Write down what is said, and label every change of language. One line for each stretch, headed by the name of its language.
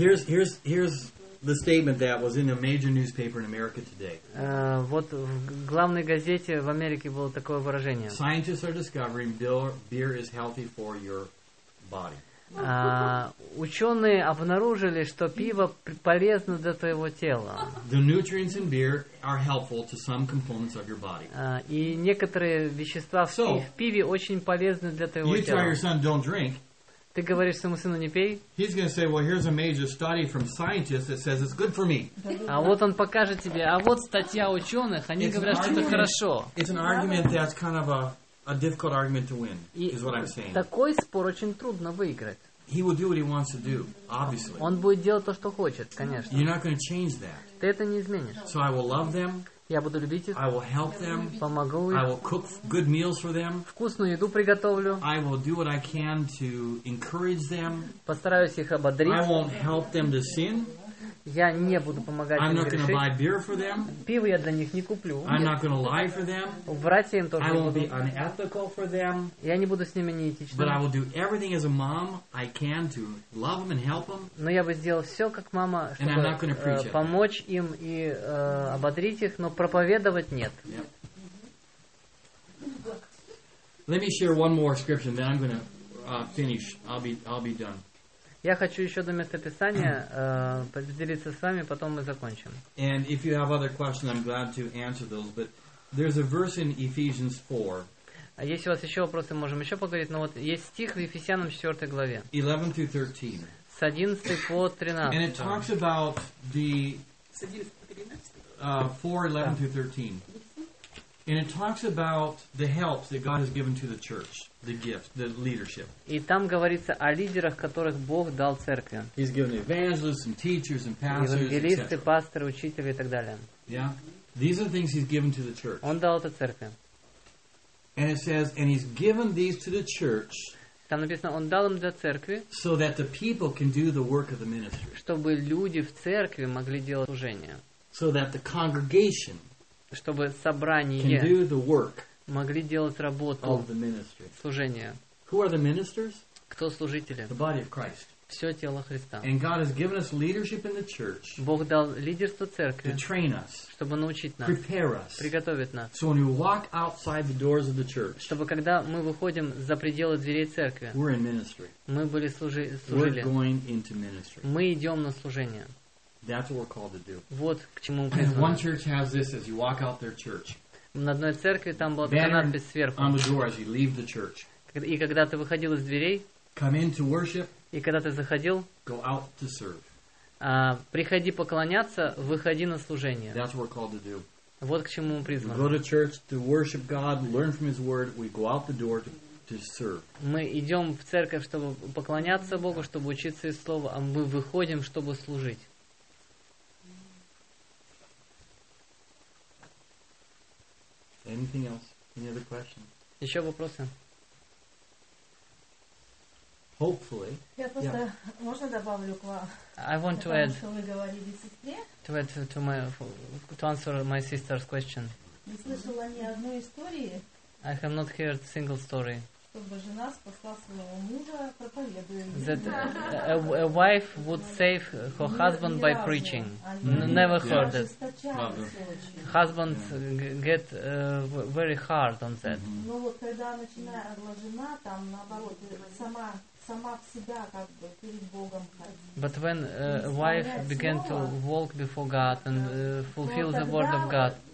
English: Here's the statement that was in a major newspaper in America today.
Russian: Вот в главной газете в Америке было такое выражение.
English: Scientists are discovering beer is healthy for your body.
Russian: Ученые обнаружили, что пиво полезно для твоего тела.
English: The nutrients in beer are helpful to some components of your body.
Russian: И некоторые вещества в пиве очень полезны для твоего тела.
English: You tell your son don't drink.
Russian: Ты говоришь своему сыну не пей.
English: He's going to say, well, here's a major study from scientists that says it's good for me.
Russian: А вот он покажет тебе, а вот статья ученых, они говорят, что это хорошо.
English: It's an argument that's kind of a difficult argument to win, is what I'm saying.
Russian: Такой спор очень трудно выиграть.
English: He will do what he wants to do, obviously.
Russian: Он будет делать то, что хочет, конечно.
English: You're not going to change that.
Russian: Ты это не изменишь.
English: So I will love them.
Russian: Я буду любить их.
English: I will help them.
Russian: Помогу им.
English: I will cook good meals for them.
Russian: Вкусную еду приготовлю.
English: I will do what I can to encourage them.
Russian: Постараюсь их ободрить.
English: I won't help them to sin.
Russian: Я не буду помогать
English: I'm
Russian: им
English: not
Russian: грешить.
English: Buy beer for them.
Russian: Пиво я для них не куплю.
English: I'm not gonna lie for them.
Russian: Врать я им тоже
English: I
Russian: не буду.
English: Be unethical for them.
Russian: Я не буду с ними неэтичным.
English: But I will do everything as a mom I can to love them and help them.
Russian: Но я бы сделал все, как мама, чтобы
English: and I'm not gonna preach
Russian: помочь
English: them.
Russian: Им и ободрить их, но проповедовать нет. Yep.
English: Let me share one more scripture, then I'm gonna finish. I'll be done.
Russian: Я хочу еще до места Писания поделиться с вами, потом мы закончим.
English: And if you have other questions, I'm glad to answer those. But there's a verse in Ephesians 4.
Russian: Если у вас еще вопросы, можем еще поговорить. Но вот есть стих в Ефесянам 4 главе.
English: 11 through 13.
Russian: С 11 по 13.
English: And it talks about the... 4:11 through 13. And it talks about the help that God has given to the church, the gift, the leadership.
Russian: И там говорится о лидерах, которых Бог дал церкви.
English: He's given evangelists and teachers and pastors,
Russian: евангелисты, пасторы, учителя и так далее. Yeah.
English: These are the things he's given to the church.
Russian: Он дал это церкви.
English: And it says, and he's given these to the church.
Russian: Там написано, он дал им для церкви.
English: So that the people can do the work of the ministry.
Russian: Чтобы люди в церкви могли делать служение.
English: So that the congregation
Russian: чтобы собрание могли делать работу служения.
English: Who are the ministers?
Russian: Кто служители?
English: The body of Christ.
Russian: Все тело Христа.
English: And God has given us leadership in the church.
Russian: Бог дал лидерство церкви.
English: To train us.
Russian: Чтобы научить нас.
English: Prepare us.
Russian: Приготовить нас.
English: So when we walk outside the doors of the church.
Russian: Чтобы когда мы выходим за пределы дверей церкви.
English: We're in ministry.
Russian: Мы были служили.
English: We're going into ministry.
Russian: Мы идем на служение.
English: That's what we're called to do.
Russian: Вот к чему мы призваны.
English: One church has this as you walk out their church.
Russian: На одной церкви там была такая надпись сверху.
English: On the door as you leave the church.
Russian: И когда ты выходил из дверей.
English: Come in to worship.
Russian: И когда ты заходил.
English: Go out to serve.
Russian: Приходи поклоняться, выходи на служение.
English: That's what we're called to do.
Russian: Вот к чему мы призваны.
English: We go to church to worship God, learn from His Word. We go out the door to serve.
Russian: Мы идем в церковь, чтобы поклоняться Богу, чтобы учиться из Слова, а мы выходим, чтобы служить.
English: Anything else? Any other questions?
Russian: Еще вопросы?
English: Hopefully.
Russian: Я просто можно добавлю к вам.
English: I want to add.
Russian: Что вы говорили сестре?
English: To answer my sister's question.
Russian: Не слышала ни одной истории.
English: I have not heard single story.
Russian: чтобы жена спасла своего мужа, проповедуя.
English: That a wife would save her husband by preaching. Never heard it. Husband get very hard on that.
Russian: Ну вот когда начинает жена, там наоборот сама в себя как бы перед Богом.
English: But when a wife began to walk before God and fulfill the word of God.